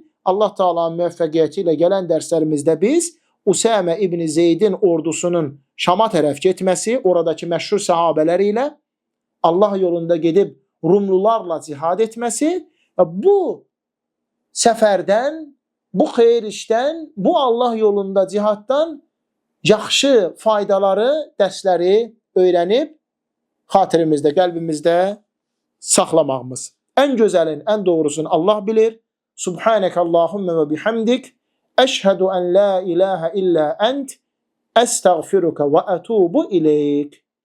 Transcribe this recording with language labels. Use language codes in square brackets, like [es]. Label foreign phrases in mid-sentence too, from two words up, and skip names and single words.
[az] Allah Teala'nın müvəffəqiyyəti ilə gələn dərslərimizdə biz Usame İbni Zeydin ordusunun Şam'a tərəf getməsi, oradakı məşhur səhabələr ilə Allah yolunda gedib Rumlularla cihad etməsi və bu səfərdən, bu xeyir işdən, bu Allah yolunda cihaddan yaxşı faydaları, dərsləri öyrənib xatirimizdə, qəlbimizdə saxlamağımız. Ən gözəlin, ən doğrusunu Allah bilir. [ar] سبحانك اللهم وبحمدك. أشهد أن لا إله إلا أنت. أستغفرك وأتوب إليك.